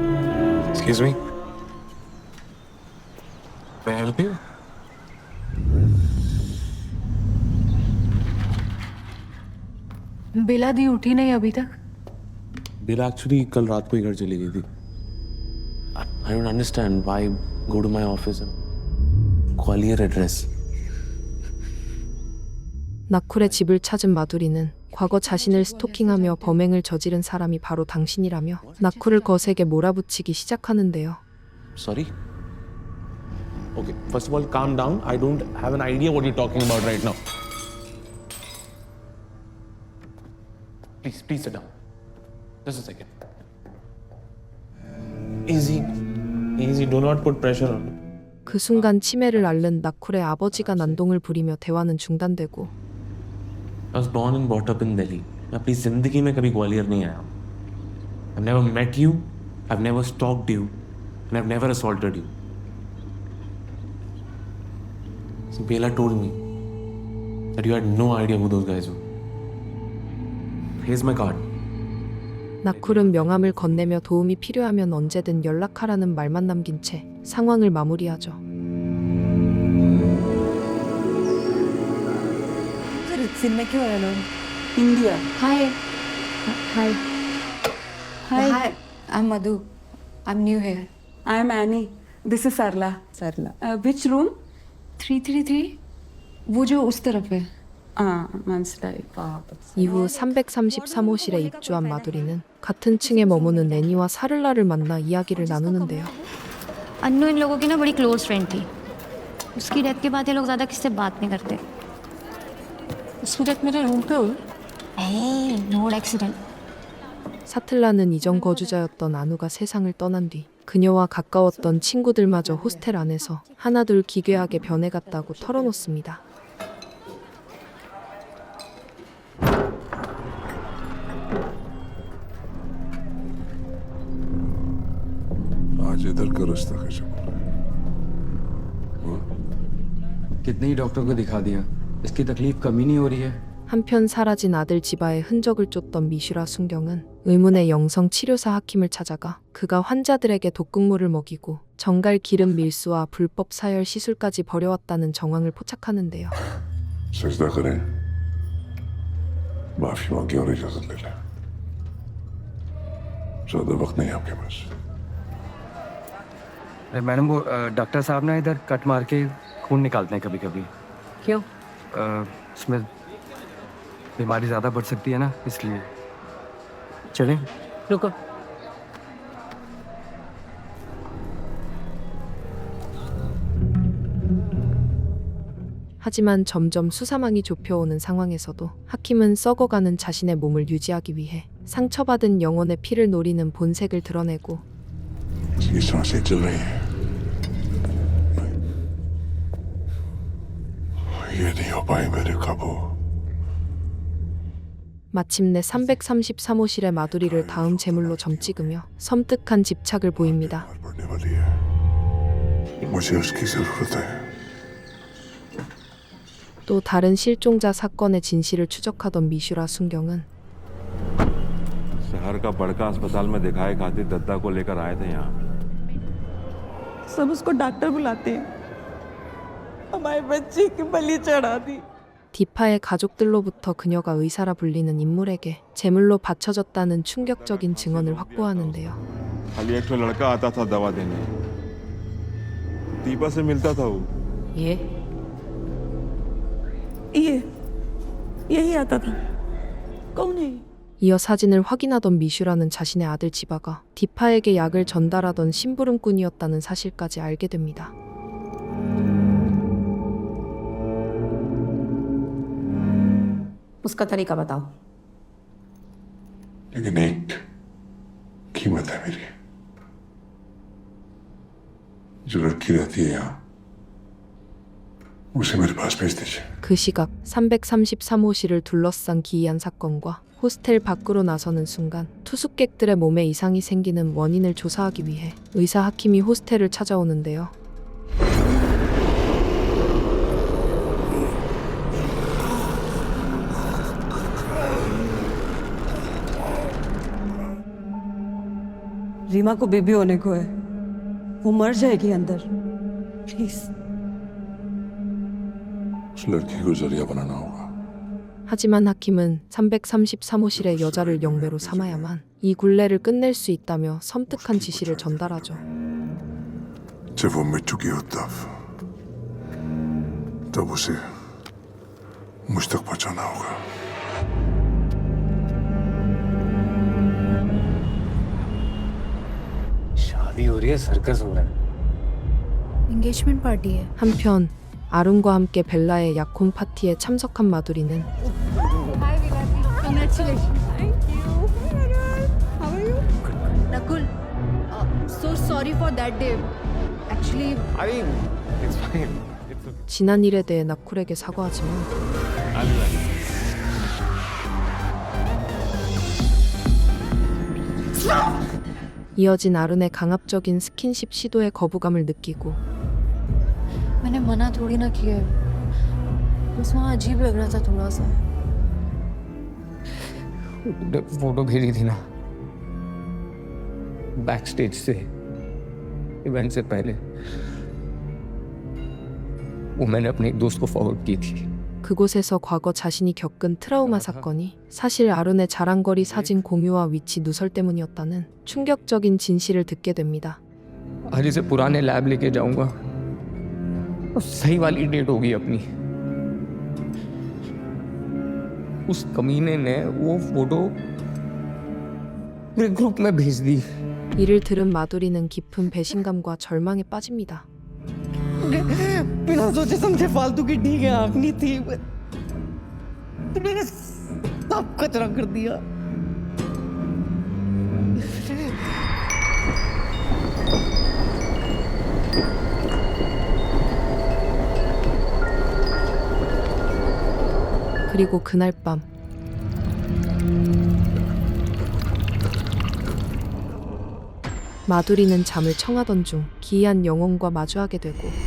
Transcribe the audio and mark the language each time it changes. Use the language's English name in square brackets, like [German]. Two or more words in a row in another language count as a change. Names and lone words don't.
[English] Excuse me. May I help you? [Hindi] बेला दी उठी नहीं अभी तक बेला एक्चुअली कल रात को ही घर चली गई थी [English] I don't understand why go to my office Gwalior address [Korean] 나쿨의 집을 찾은 마두리는 과거 자신을 스토킹하며 범행을 저지른 사람이 바로 당신이라며 나쿨을 거세게 몰아붙이기 시작하는데요. [English] Sorry? Okay, first of all, calm down. I don't have an idea what you're talking about right now. Please sit down. Just a second. Easy. Do not put pressure on me. [Korean] 그 순간 치매를 앓는 나쿨의 아버지가 난동을 부리며 대화는 중단되고 [English] I was born and brought up in Delhi. [Hindi] मैं अपनी जिंदगी में कभी ग्वालियर नहीं आया. [English] I've never met you. I've never stalked you. And I've never assaulted you. So Bela told me that you had no idea who those guys were. Here's my card. [Korean] 나쿨은 명함을 건네며 도움이 필요하면 언제든 연락하라는 말만 남긴 채 상황을 마무리하죠. [Hindi] में क्यों है लोग? इंडिया. [English] Hi hi hi I am Madhu I am new here I am Annie. This is Sarla. Sarla. Which room? [Hindi] 333 वो जो उस तरफ है [Korean] 이후 333호실에 입주한 마두리는 같은 층에 머무는 애니와 사를라를 만나 이야기를 나누는데요. [Hindi] अन्नू इन लोगों की ना बड़ी [English] close friend [Hindi] थी. उसकी डेथ के बाद ये लोग ज़्यादा किससे बात नहीं करते. उसकी डेथ मेरे रूम पे हुई. [English] road accident. [Korean] 사틀라는 이전 거주자였던 아누가 세상을 떠난 뒤 그녀와 가까웠던 친구들마저 호스텔 안에서 하나둘 기괴하게 변해갔다고 털어놓습니다. [Hindi] आज इधर का रास्ता कैसे खुला है? कितने ही डॉक्टर को दिखा दिया, इसकी तकलीफ कमी नहीं हो रही है. [Korean] 한편 사라진 아들 지바의 흔적을 쫓던 미슈라 순경은 의문의 영성 치료사 하킴을 찾아가 그가 환자들에게 독극물을 먹이고 정갈 기름 밀수와 불법 사열 시술까지 벌여왔다는 정황을 포착하는데요. [Hindi] सजदा करें माफी मांगे और इजाजत ले लें ज्यादा वक्त नहीं है आपके पास मैडम वो डॉक्टर साहब ना इधर कट मार के खून निकालते हैं कभी कभी. क्यों? उसमें बीमारी ज़्यादा बढ़ सकती है ना, इसलिए. चलें? रुको. [Korean] 하지만 점점 수사망이 좁혀오는 상황에서도 하킴은 썩어가는 자신의 몸을 유지하기 위해 상처받은 영혼의 피를 노리는 본색을 드러내고 [Hindi] इसकी सांसें चल रही हैं ये नहीं हो पाई मेरे काबू। [Korean] 마침내 333호실의 마두리를 다음 제물로 점찍으며 섬뜩한 집착을 보입니다. [Hindi] पड़ने वाली है, मुझे उसकी जरूरत है। [Korean] 또 다른 실종자 사건의 진실을 추적하던 미슈라 순경은 [Hindi] शहर का बड़का अस्पताल में दिखाए खातिर दत्ता को लेकर आए थे यहाँ। सब उसको डॉक्टर बुलाते हैं। हमारे बच्चे की बलि चढ़ा दी। [Korean] 디파의 가족들로부터 그녀가 의사라 불리는 인물에게 제물로 바쳐졌다는 충격적인 증언을 확보하는데요. [Hindi] खाली एक ठो लड़का आता था दवा देने, दीपा से मिलता था वो। यही आता था। कौन है? [Korean] 이어 사진을 확인하던 미슈라는 자신의 아들 지바가 디파에게 약을 전달하던 심부름꾼이었다는 사실까지 알게 됩니다. [Hindi] उसका तरीका बताओ। लेकिन एक कीमत है मेरी। जो लड़की रहती है यहाँ, उसे मेरे पास भेज दीजिए। [Korean] 그 시각 333호실을 둘러싼 기이한 사건과 호스텔 밖으로 나서는 순간 투숙객들의 몸에 이상이 생기는 원인을 조사하기 위해 의사 하킴이 호스텔을 찾아오는데요. [Hindi] रीमा को बेबी होने को है, वो मर जाएगी अंदर। प्लीज। उस लड़की को जरिया बनाना होगा। [Korean] 하지만 하킴은 333호실의 여자를 영배로 삼아야만 이 굴레를 끝낼 수 있다며 섬뜩한 지시를 전달하죠. [Hindi] जब वो मिट चुकी हो तब उसे मुझ तक पहुंचाना होगा। शादी हो रही है, सर्कस हो रहा है। [English] engagement party [Hindi] है। [Korean] 한편 아룬과 함께 벨라의 약혼 파티에 참석한 마두리는 [English] नकुल, so sorry for that day. Actually, I mean, it's fine. It's okay. [Korean] 지난 일에 대해 나쿨에게 사과하지만 [English] I'll be back. [Korean] 이어진 아룬의 강압적인 스킨십 시도에 거부감을 느끼고 [Hindi] मैंने मना थोड़ी ना किया, बस वहाँ अजीब लग रहा था थोड़ा सा। फोटो भेजी थी ना [English] back stage [Hindi] से, इवेंट से पहले, वो मैंने अपने एक दोस्त को फॉरवर्ड की थी। [Korean] 그곳에서 과거 자신이 겪은 트라우마 사건이 사실 아룬의 자랑거리 사진 공유와 위치 누설 때문이었다는 충격적인 진실을 듣게 됩니다. [Hindi] आज इसे पुराने लैब लेके जाऊंगा और सही वाली डेट होगी अपनी। उस कमीने ने वो फोटो मेरे ग्रुप में भेज दी। [Korean] 이를 들은 마두리는 깊은 배신감과 절망에 빠집니다. [Hindi] बिना सोचे समझे फालतू की डी के आंखनी थी, तुमने सब कचरा कर दिया। [Korean] 그리고 그날 밤 마두리는 잠을 청하던 중 기이한 영혼과 마주하게 되고